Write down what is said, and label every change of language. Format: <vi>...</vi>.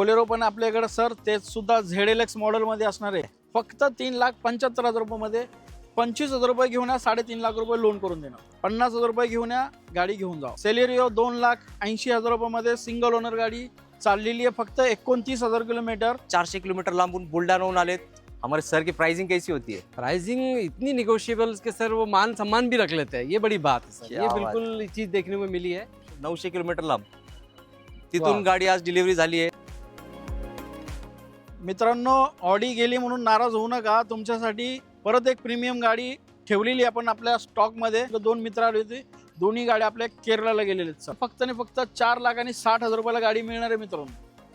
<mr>Bolero पण आपल्याकडे sir, ते सुद्धा ZLX मॉडेलमध्ये असणार आहे. फक्त 3,75,000 रुपयामध्ये 25,000 रुपये घेऊन या, 3.5 लाख रुपये लोन करून देणार. 50,000 रुपये घेऊन या, गाडी घेऊन जा. सेलेरिओ 2,80,000 रुपयामध्ये सिंगल ओनर गाडी चाललेली आहे फक्त 29,000 किलोमीटर. 400 किलोमीटर लांबून बुलढाणाहून आलेत.</mr> <hi>हमारे सर की प्राइसिंग कैसी होती है? प्राइसिंग इतनी निगोशिएबल कि सर वो मान सम्मान भी रख लेते हैं, ये बड़ी बात है सर. क्या ये बात बिल्कुल चीज देखने को मिली है.</hi> <mr>900 किलोमीटर लांब तिथून वा. गाडी आज डिलिव्हरी झाली आहे. मित्रांनो, ऑडी गेली म्हणून नाराज होऊ नका. तुमच्यासाठी परत एक प्रीमियम गाडी ठेवलेली आपण आपल्या स्टॉकमध्ये. 2 मित्र आले होते, दोन्ही गाड्या आपल्या केरळला गेलेले आहेत. फक्त आणि फक्त 4,60,000 रुपयाला गाडी मिळणार आहे मित्रांनो.</mr>